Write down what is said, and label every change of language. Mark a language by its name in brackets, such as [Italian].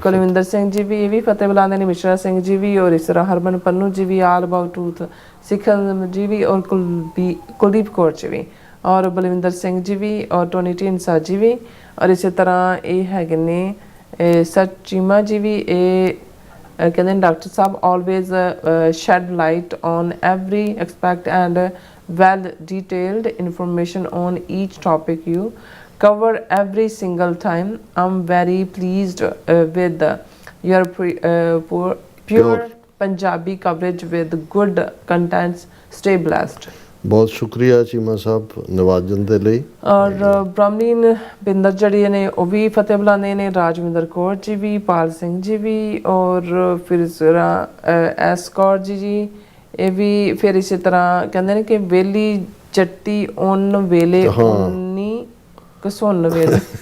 [Punjabi] ਕੁਲਵਿੰਦਰ ਸਿੰਘ ਜੀ ਵੀ ਇਹ ਵੀ ਫਤਿਹ ਬੁਲਾਉਂਦੇ ਨੇ, ਮਿਸ਼ਰਾ ਸਿੰਘ ਜੀ ਵੀ ਔਰ ਇਸ ਤਰ੍ਹਾਂ ਹਰਮਨ ਪੰਨੂ ਜੀ ਵੀ, ਆਲ ਅਬਾਊਟ ਟਰੂਥ ਸਿੱਖਲ ਜੀ ਵੀ ਔਰ ਕੁਲਦੀਪ ਕੌਰ ਜੀ ਵੀ ਔਰ ਬਲਵਿੰਦਰ ਸਿੰਘ ਜੀ ਵੀ ਔਰ ਟੋਨੀ ਢੀਂਡਸਾ ਜੀ ਵੀ ਔਰ ਇਸੇ ਤਰ੍ਹਾਂ ਇਹ ਹੈਗੇ ਨੇ ਸਚੀਮਾ ਜੀ ਵੀ। ਇਹ ਕਹਿੰਦੇ ਨੇ doctor Sahib [English] always shed light on every aspect and well detailed information on each topic you cover every single time. I'm very pleased with your pure Punjabi coverage with good contents. Stay blessed. [Punjabi] ਬਹੁਤ ਸ਼ੁਕਰੀਆ ਚੀਮਾ ਸਾਹਿਬ ਨਵਾਜ਼ਣ ਦੇ ਲਈ। ਔਰ ਬ੍ਰਹਮਲੀਨ ਬਿੰਦਰ ਜਿਹੜੇ ਨੇ ਉਹ ਵੀ ਫਤਿਹ ਬੁਲਾਉਂਦੇ ਨੇ, ਰਾਜਵਿੰਦਰ ਕੌਰ ਜੀ ਵੀ, ਪਾਲ ਸਿੰਘ ਜੀ ਵੀ ਔਰ ਫਿਰ ਇਸ ਤਰ੍ਹਾਂ ਐਸ ਕੌਰ ਜੀ ਇਹ ਵੀ। ਫਿਰ ਇਸੇ ਤਰ੍ਹਾਂ ਕਹਿੰਦੇ ਨੇ ਕਿ ਵੇਲੀ ਜੱਟੀ ਉਨ ਵੇਲੇ ਉਨੀ ਕਸੁੰਨ ਵੇਲੇ।